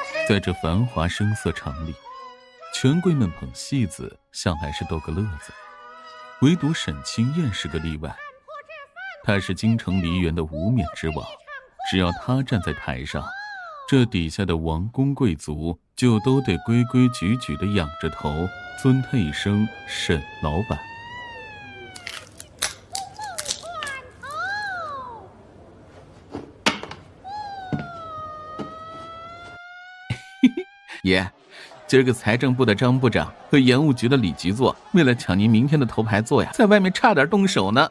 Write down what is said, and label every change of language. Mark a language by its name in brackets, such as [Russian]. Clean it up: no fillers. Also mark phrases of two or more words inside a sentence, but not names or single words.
[Chinese] 在這繁華聲色場裡，權貴們捧戲子向來是逗個樂子，唯獨沈清燕是個例外。她是京城梨園的無冕之王，只要她站在台上，這底下的王公貴族就都得規規矩矩地仰着頭，尊他一聲沈老闆。爷，今儿个财政部的张部长和盐务局的李局座为了抢您明天的头牌座呀，在外面差点动手呢。